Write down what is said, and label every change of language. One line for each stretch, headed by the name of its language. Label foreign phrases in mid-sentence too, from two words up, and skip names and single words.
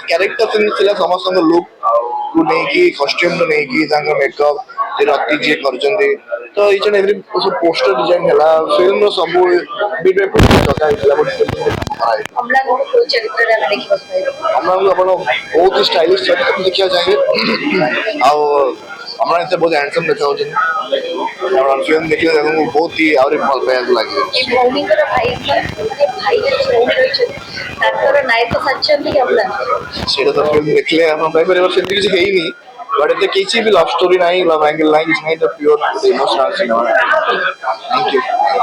English: character film
Odia: ଥିଲା, ସମସ୍ତଙ୍କ ଲୁକ୍ କୁ ନେଇକି କଷ୍ଟ୍ୟୁମ ନେଇକି ତାଙ୍କ ମେକଅପ୍ ରତି ଯିଏ କରିଛନ୍ତି, ତ
English: each and every poster design
Odia: ହେଲା, ଫିଲ୍ମର ସବୁ
English: bit by bit
Odia: ଚକା ହେଇଥିଲା ଗୋଟେ ଫିଲ୍ମ କରାଯାଇଥିଲା। ଅମ୍ଳାନଙ୍କୁ କୋଉ ଚରିତ୍ରରେ ଆମେ ଦେଖିବାକୁ ପାଇବୁ? ଅମ୍ଳାନଙ୍କୁ ଆପଣ ବହୁତ ହି ଷ୍ଟାଇଲିଶ ଚରିତ୍ର ଦେଖିବାକୁ ଚାହିଁବେ, ଆଉ ଅମ୍ଳାନ ଏତେ ବହୁତ ହ୍ୟାଣ୍ଡସମ୍ ଦେଖାଯାଉଛନ୍ତି, ଆପଣ ଫିଲ୍ମ ଦେଖିଲେ ତାଙ୍କୁ ବହୁତ ହି ଆହୁରି ଭଲ ପାଇବାକୁ ଲାଗିବ। ଏଇ ଭୌମିକର ଭାଇ ଭାଇ ଯେ ଭୌମି ରହିଛନ୍ତି তাଙ୍କର ନାୟକ ସାଜିଛନ୍ତି କି ଅମ୍ଳାନ? ସେଇଟା ତ ଫିଲ୍ମ ଦେଖିଲେ ଆପଣ ପାଇପାରିବେ, ସେମିତି କିଛି ହେଇନି ବଟ୍ ଏତେ କିଛି ବି
English: love story
Odia: ନାହିଁ,
English: love angle
Odia: ନାହିଁ, କିଛି ନାହିଁ, ତ
English: pure emotional cinema. Thank you.